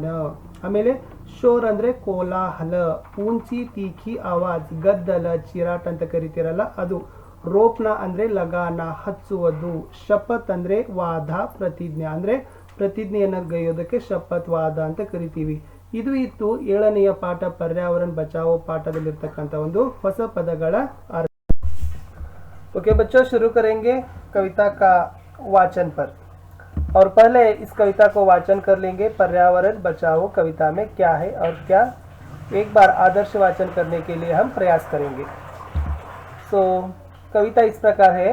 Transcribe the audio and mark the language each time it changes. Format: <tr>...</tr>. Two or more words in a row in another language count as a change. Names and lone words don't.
<kn>ಆಮೇಲೆ ಶೋರ್ ಅಂದ್ರೆ ಕೋಲಾಹಲ,</kn> <hi>ऊंची तीखी आवाज़,</hi> <kn>ಗದ್ದಲ, ಚಿರಾಟ್ ಅಂತ ಕರಿತೀರಲ್ಲ ಅದು. ರೋಪ್ನ ಅಂದ್ರೆ ಲಗಾನ, ಹಚ್ಚುವುದು. ಶಪಥ್ ಅಂದ್ರೆ ವಾದ, ಪ್ರತಿಜ್ಞೆ ಅಂದ್ರೆ ಪ್ರತಿಜ್ಞೆಯನ್ನ ಗೈಯೋದಕ್ಕೆ ಶಪಥ್ ವಾದ ಅಂತ ಕರಿತೀವಿ. ಇದು ಇತ್ತು 7ನೆಯ ಪಾಠ ಪರ್ಯಾವರಣ ಬಚಾವೋ ಪಾಠದಲ್ಲಿರ್ತಕ್ಕಂಥ ಒಂದು ಹೊಸ ಪದಗಳ ಅರ್ಥ.</kn> <hi>ओके बच्चों, शुरू करेंगे कविता का वाचन पर. और पहले इस कविता को वाचन कर लेंगे. पर्यावरण बचाओ कविता में क्या है और क्या, एक बार आदर्श वाचन करने के लिए हम प्रयास करेंगे. सो कविता इस प्रकार है.</hi>